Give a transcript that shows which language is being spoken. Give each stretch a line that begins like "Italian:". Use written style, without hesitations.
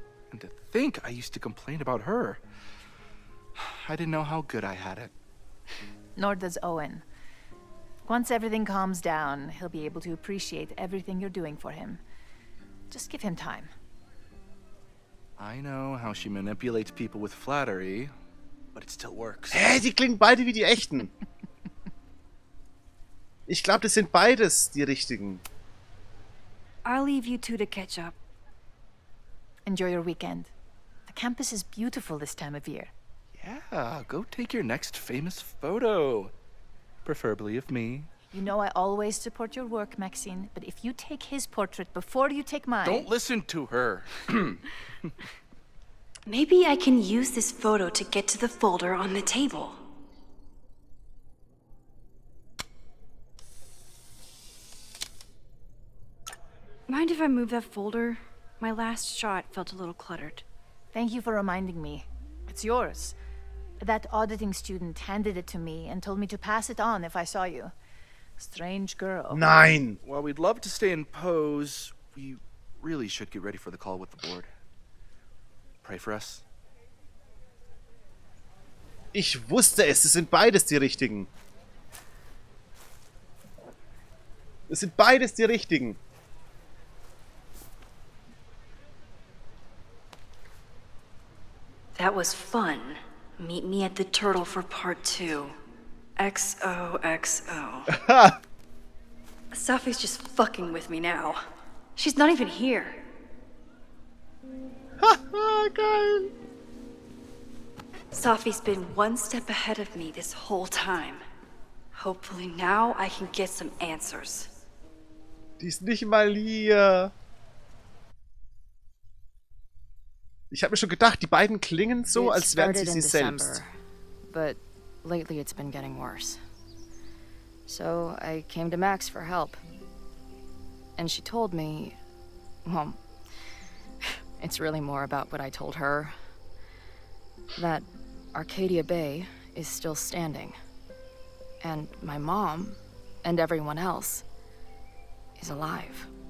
English: And to think I used to complain about her. I didn't know how good I had it. Nor does Owen. Once everything calms down, he'll be able to appreciate everything you're doing for him. Just give him time. I know how she manipulates people with flattery, but it still works.
German: Hä, die klingen beide wie die echten. Ich glaube, das sind beides die richtigen.
English: I'll leave you two to catch up. Enjoy your weekend. The campus is beautiful this time of year. Yeah, go take your next famous photo. Preferably of me. You know I always support your work, Maxine, but if you take his portrait before you take mine... Don't listen to her. Maybe I can use this photo to get to the folder on the table. Mind if I move that folder? My last shot felt a little cluttered. Thank you for reminding me. It's yours. That auditing student handed it to me and told me to pass it on if I saw you. Strange girl.
German: Nein!
English: While we'd love to stay in pose, we really should get ready for the call with the board. Pray for us.
German: Ich wusste es, es sind beides die richtigen. Es sind beides die richtigen.
English: That was fun. Meet me at the Turtle for part 2. XOXO. Sophie's just fucking with me now. She's not even here.
German: Geil.
English: Sophie's been one step ahead of me this whole time. Hopefully now I can get some answers.
German: Die ist nicht mal hier. Ich habe mir schon gedacht, die beiden klingen so, als wären sie sie selbst.
English: But lately it's been getting worse. So I came to Max for help. And she told me, well, it's really more about what I told her. That Arcadia Bay is still standing. And my mom, and everyone else, is alive.